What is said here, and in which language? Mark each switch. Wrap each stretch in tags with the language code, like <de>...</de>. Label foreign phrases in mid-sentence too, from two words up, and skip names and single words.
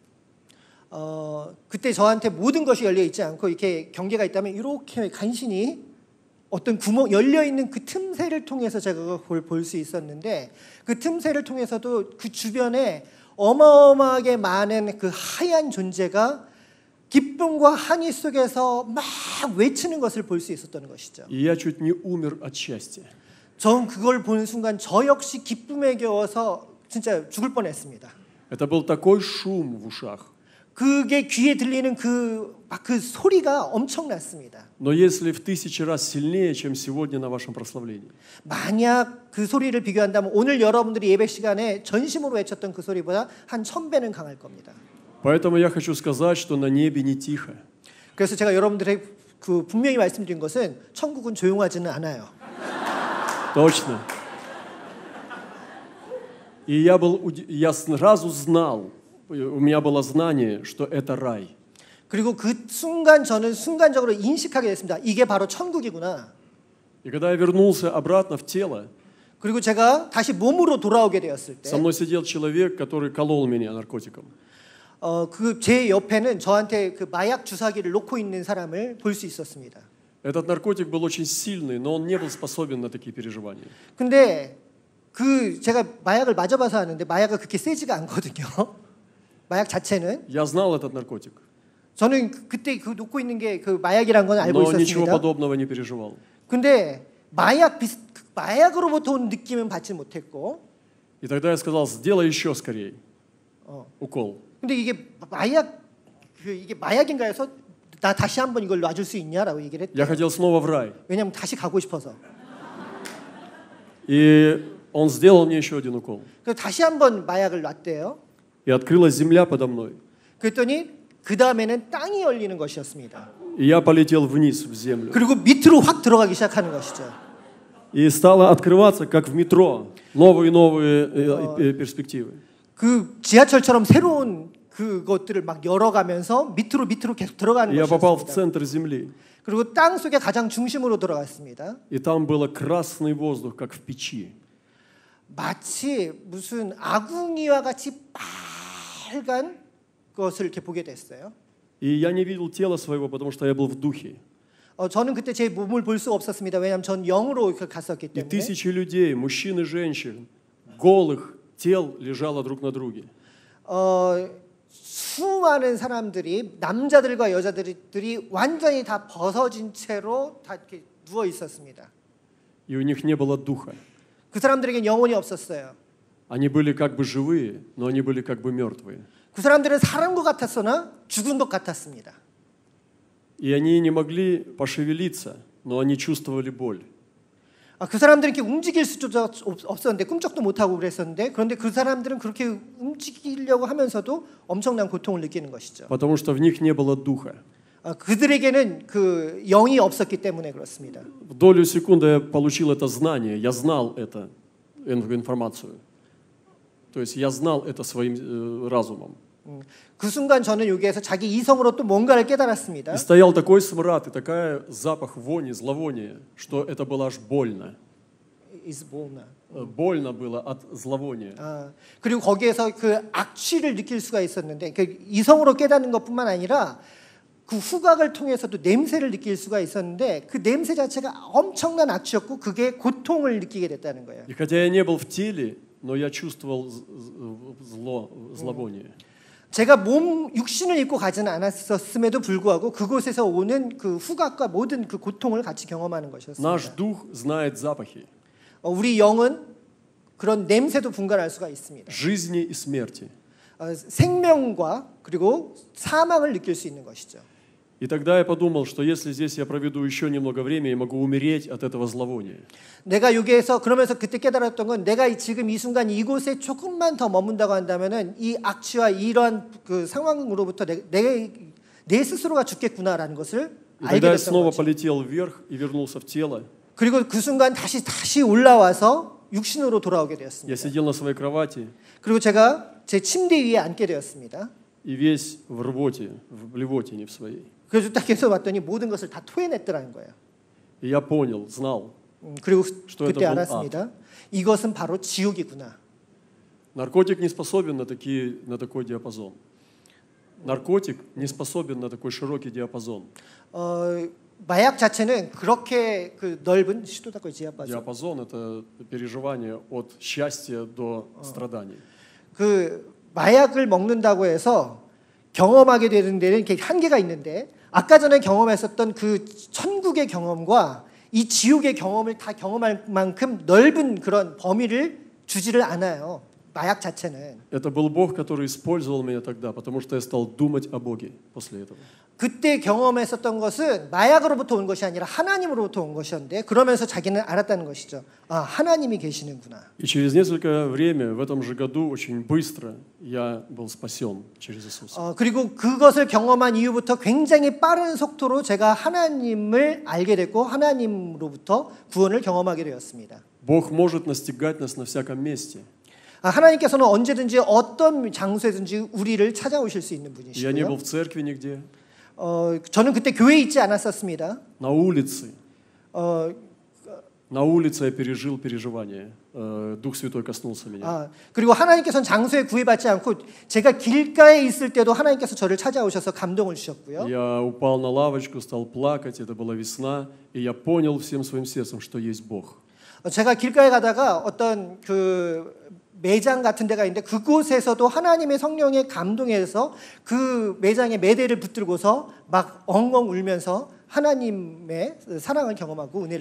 <ko>그때 저한테 모든 것이 열려 있지 않고 이렇게 경계가 있다면 이렇게 간신히 어떤 구멍 열려 있는 그 틈새를 통해서 제가 그걸 볼 수 있었는데 그 틈새를 통해서도 그 주변에 어마어마하게 많은 그 하얀 존재가 기쁨과 한이 속에서 막 외치는 것을 볼 수 있었던 것이죠.</ko> <ru>И я чуть не умер от счастья.</ru> <ko>전 그걸 보는 순간 저 역시 기쁨에 겨워서 진짜 죽을 뻔했습니다.</ko> <ru>Это был такой шум в ушах.</ru> <ko>그게 귀에 들리는 그 소리가 엄청났습니다.</ko> <ru>Но если в 1000 раз сильнее, чем сегодня на вашем прославлении.</ru> <ko>만약 그 소리를 비교한다면 오늘 여러분들이 예배 시간에 전심으로 외쳤던 그 소리보다 한 1000배는 강할 겁니다.</ko> <ru>Поэтому я хочу сказать, что на небе не тихо.</ru> <ko>그래서 제가 여러분들의 그 분명히 말씀드린 것은 천국은 조용하지는 않아요.</ko> <ru>Точно. И я сразу знал, у меня было знание, что это рай.</ru> <ko>그리고 그 순간 저는 순간적으로 인식하게 됐습니다. 이게 바로 천국이구나.</ko> <ru>И когда я вернулся обратно в тело,</ru> <ko>그리고 제가 다시 몸으로 돌아오게 되었을 때,</ko> <ru>со мной сидел человек, который колол меня наркотиком.</ru> <ko>그 제 옆에는 저한테 그 마약 주사기를 놓고 있는 사람을 볼 수 있었습니다.</ko> <ru>Этот наркотик был очень сильный, но он не был способен на такие переживания.</ru> <ko>근데 그 제가 마약을 맞아봐서 아는데 마약은 그렇게 세지가 않거든요. 마약 자체는.</ko> <ru>Я знал этот наркотик.</ru> <ko>저는 그때 그 놓고 있는 게 그 마약이란 건 알고</ko> <ru>Но ничего</ru> <ko>있었습니다.</ko> <ru>подобного не переживал.</ru> <ko>근데 마약으로부터 온 느낌은 받지 못했고.</ko> <ru>И тогда я сказал, сделай еще скорее укол.</ru> <ko>근데 이게 마약인가 해서 나 다시 한번 이걸 놔줄 수 있냐라고 얘기를 했대요.</ko> <ru>Я хотел снова в рай.</ru> <ko>왜냐면 다시 가고 싶어서.</ko> <ru>И он сделал мне еще один укол.</ru> <ko>그래서 다시 한번 마약을 놨대요.</ko> <ru>И открылась земля подо мной.</ru> <ko>그랬더니 그 다음에는 땅이 열리는 것이었습니다.</ko> <ru>И я полетел вниз в землю.</ru> <ko>그리고 밑으로 확 들어가기 시작하는 것이죠.</ko> <ru>И стало открываться, как в метро, новые перспективы.</ru> <ko>그 지하철처럼 새로운 그것들을 막 열어가면서 밑으로 계속 들어가는</ko> <ru>Я попал в</ru> <ko>것이었습니다.</ko> <ru>центр земли.</ru> <ko>그리고 땅 속에 가장 중심으로 들어갔습니다.</ko> <ru>И там было красный воздух, как в печи.</ru> <ko>마치 무슨 아궁이와 같이 빨간 것을 이렇게 보게 됐어요.</ko> <ru>И я не видел тела своего, потому что я был в духе.</ru> <ko>저는 그때 제 몸을 볼 수 없었습니다. 왜냐하면 전 영으로 갔었기</ko> <ru>И</ru> <ko>때문에.</ko> <ru>тысячи людей, мужчин и женщин, голых тел лежало друг на друге.</ru> <ko>수많은 사람들이 남자들과 여자들이 완전히 다 벗어진 채로 다 이렇게 누워 있었습니다.</ko> <ru>И у них не было духа.</ru> <ko>그 사람들에겐 영혼이 없었어요.</ko> <ru>Они были как бы живые, но они были как бы мертвые.</ru> <ko>그 사람들은 살은 것 같았으나 죽은 것 같았습니다.</ko> <ru>И они не могли пошевелиться, но они чувствовали боль.</ru> <ko>그 사람들은 이렇게 움직일 수조차 없었는데 꿈쩍도 못하고 그랬었는데 그런데 그 사람들은 그렇게 움직이려고 하면서도 엄청난 고통을 느끼는 것이죠.</ko> <ru>Потому что в них не было духа.</ru> <ko>그들에게는 그 영이 없었기 때문에 그렇습니다.</ko> <ru>В долю секунды я получил это знание, я знал эту информацию. То есть я знал это своим разумом.</ru> <ko>그 순간 저는 여기에서 자기 이성으로 또 뭔가를 깨달았습니다.</ko> <ru>И стоял такой смрад и такой запах вони, зловония, что это было аж больно. больно было от зловония.</ru> <ko>그리고 거기에서 그 악취를 느낄 수가 있었는데 그 이성으로 깨닫는 것뿐만 아니라 그 후각을 통해서도 냄새를 느낄 수가 있었는데 그 냄새 자체가 엄청난 악취였고 그게 고통을 느끼게 됐다는 거예요.</ko> <ru>И хотя я не был в теле, но я чувствовал зловоние.</ru> <ko>제가 몸 육신을 입고 가지는 않았음에도 불구하고 그곳에서 오는 그 후각과 모든 그 고통을 같이 경험하는 것이었습니다.</ko> <ru>Наш дух знает запахи.</ru> <ko>우리 영은 그런 냄새도 분간할 수가 있습니다.</ko> <ru>Жизни и смерти.</ru> <ko>생명과 그리고 사망을 느낄 수 있는 것이죠.</ko> <ru>И тогда я подумал, что если здесь я проведу еще немного времени, я могу умереть от этого зловония.</ru> <ko>내가 여기에서 그러면서 그때 깨달았던 건 내가 지금 이 순간 이곳에 조금만 더 머문다고 한다면은 이 악취와 이러한 그 상황으로부터 내 스스로가 죽겠구나라는 것을 알게</ko> <ru>Тогда я</ru> <ko>됐던</ko> <ru>снова</ru> <ko>거죠.</ko> <ru>полетел вверх и вернулся в тело.</ru> <ko>그리고 그 순간 다시 올라와서 육신으로 돌아오게 되었습니다.</ko> <ru>Я сидел на своей кровати.</ru> <ko>그리고 제가 제 침대 위에 앉게 되었습니다.</ko> <ru>И весь в рвоте, в блевотине в своей.</ru> <ko>그래서 딱 해서 봤더니 모든 것을 다 토해냈더라는 거예요.</ko> <ru>И я понял, знал,</ru> <ko>그리고</ko> <ru>что</ru> <ko>그때</ko> <ru>это был</ru> <ko>알았습니다. 이것은 바로 지옥이구나.</ko> <ru>Наркотик не способен на такой диапазон. Наркотик не способен на такой широкий диапазон.</ru> <ko>마약 자체는 그렇게 그 넓은</ko> <ru>диапазон это переживание от счастья до страданий.</ru> <ko>그 마약을 먹는다고 해서 경험하게 되는 데는 이렇게 한계가 있는데 아까 전에 경험했었던 그 천국의 경험과 이 지옥의 경험을 다 경험할 만큼 넓은 그런 범위를 주지를 않아요. 마약 자체는.</ko> <ru>Это был Бог, который использовал меня тогда, потому что я стал думать о Боге после этого.</ru> <ko>그때 경험했었던 것은 마약으로부터 온 것이 아니라 하나님으로부터 온 것이었는데 그러면서 자기는 알았다는 것이죠. 아, 하나님이 계시는구나.</ko> <ru>И через несколько время, в этом же году, очень быстро я был спасен через Иисуса.</ru> <ko>그리고 그것을 경험한 이후부터 굉장히 빠른 속도로 제가 하나님을 알게 됐고 하나님으로부터 구원을 경험하게 되었습니다.</ko> <ru>Бог может настигать нас на всяком месте.</ru> <ko>하나님께서는 언제든지 어떤 장소에든지 우리를 찾아오실 수 있는 분이시고요.</ko> <ru>Я не был в церкви нигде.</ru> <ko>저는 그때 교회에 있지 않았었습니다.</ko> <ru>На улице. На улице я пережил переживание. Дух Святой коснулся меня.</ru> <ko>그리고 하나님께서는 장소에 구애받지 않고 제가 길가에 있을 때도 하나님께서 저를 찾아오셔서 감동을 주셨고요.</ko> <ru>Я упал на лавочку, стал плакать. Это была весна, и я понял всем своим сердцем, что есть Бог.</ru> <ko>제가 길가에 가다가 어떤 그 매장 같은 데가 있는데 그곳에서도 하나님의 성령의 감동에서 그 매장에 매대를 붙들고서 막 엉엉 울면서 하나님의 사랑을 경험하고 은혜를</ko>